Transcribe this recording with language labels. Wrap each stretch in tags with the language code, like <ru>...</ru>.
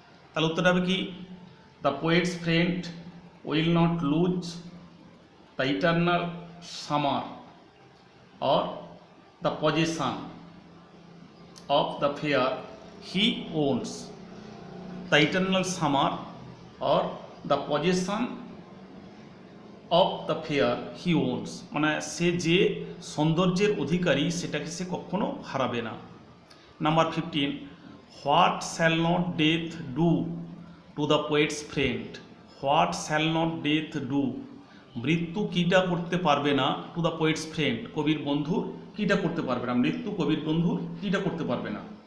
<bn>তাহলে উত্তরটা হবে কি,</bn> <en>The poet's friend will not lose the eternal summer or the possession of the fair he owns. The eternal summer or the possession of the fair he owns,</en> <bn>মানে সে যে সৌন্দর্যের অধিকারী সেটাকে সে কখনো হারাবে না।</bn> <en>Number 15, what shall not death do to the poet's friend. What shall not death do,</en> <bn>মৃত্যু কীটা করতে পারবে না,</bn> <en>to the poet's friend,</en> <bn>কবির বন্ধুর কীটা করতে পারবে না, মৃত্যু কবির বন্ধুর কীটা করতে পারবে না।</bn>